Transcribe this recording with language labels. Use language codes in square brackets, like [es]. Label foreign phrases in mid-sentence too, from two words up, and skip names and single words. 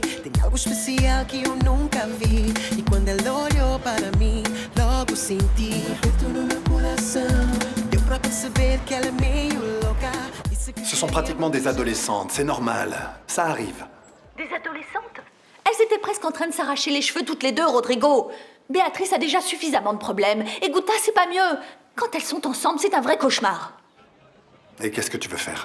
[pt] Tem algo especial que eu nunca vi. E quando ela olhou para mim, logo senti um aperto no meu coração. Deu pra perceber que ela é meio louca. [fr] Ce sont pratiquement des adolescentes, c'est normal. Ça arrive. Des adolescentes? Elles étaient presque en train de s'arracher les cheveux toutes les deux, Rodrigo. Béatrice a déjà suffisamment de problèmes. Et Guta, c'est pas mieux. Quand elles sont ensemble, c'est un vrai cauchemar. Et qu'est-ce que tu veux faire?